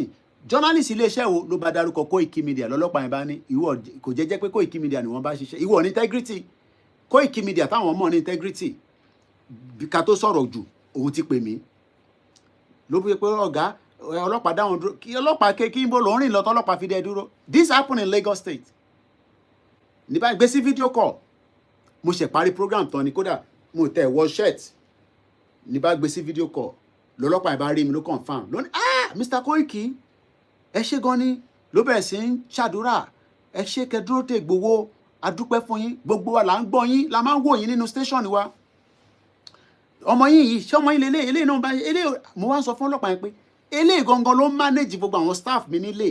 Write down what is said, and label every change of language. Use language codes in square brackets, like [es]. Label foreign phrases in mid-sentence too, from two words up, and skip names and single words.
[yo] Journalist iléeṣẹ́ wo ló bá dárúkọ Koikimedia? Lọ́lọ́pàá yẹn bá ní ìwọ kò jẹ́jẹ́ pé Koikimedia ni wọ́n bá ṣiṣẹ́. Ìwọ ní integrity. Koikimedia táwọn mọ̀ ní integrity. Ká tó sọ̀rọ̀ jù, òun ti pè mí. Ló bí pé ọ̀gá ọlọ́pàá dáhùn dúró, kí ọlọ́pàá kí n bó lọ rìn lọ tọ́lọ́pàá fi dẹ dúró. [en] This happened in Lagos State. [yo] Ní báyìí gbé sí [en] video call, [yo] mo ṣe parí program tán ni, kódà mo tẹ̀ wọ shirt. Ní bá gbé sí [en] video call, [yo] lọ́lọ́pàá yẹn bá rí mi ló confirm. Ló ní Mr. Koiki, ẹ ṣé gan ni, ló bẹ̀rẹ̀ sí ń ṣàdúrà, ẹ ṣé kẹ́ dúró tè Ìgbòho, a dúpẹ́ fún yín, gbogbo wa là ń gbọ́ yín, la máa ń wò yín nínú station wa. Ọmọ yín yìí, ṣé ọmọ yín lélẹ̀, eléyìí náà bá eléyìí, mo wá ń sọ fún ọlọ́pàá yẹn pé eléyìí gangan ló ń manage gbogbo àwọn staff mi nílé.